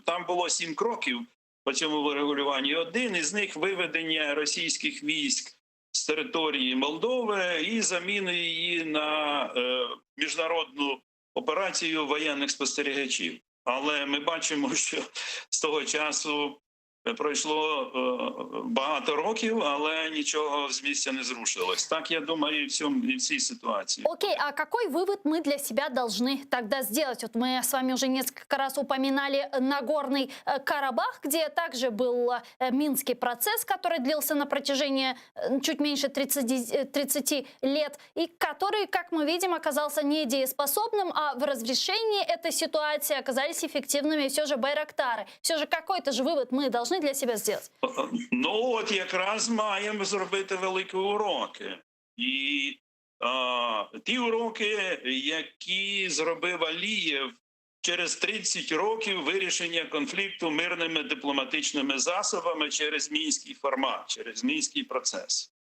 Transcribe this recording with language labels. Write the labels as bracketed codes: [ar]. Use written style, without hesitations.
[uk] Там було 7 кроків по цьому врегулюванню. Один із них – виведення російських військ з території Молдови і заміни її на міжнародну операцію воєнних спостерігачів. Але ми бачимо, що з того часу пройшло багато років, але [ru] ничего с места [uk] не зрушилось. [ru] Так, я думаю, и в цій ситуации. Окей, а какой вывод мы для себя должны тогда сделать? Вот мы с вами уже несколько раз упоминали Нагорный Карабах, где также был Минский процесс, который длился на протяжении чуть меньше 30 лет, и который, как мы видим, оказался недееспособным, а в разрешении этой ситуации оказались эффективными все же байрактары. Все же какой-то же вывод мы должны для себя сделать? [uk] Ну, от якраз маємо зробити великі уроки. І ті уроки, які зробив Алієв через 30 років вирішення конфлікту мирними дипломатичними засобами через мінський формат, через мінський процес.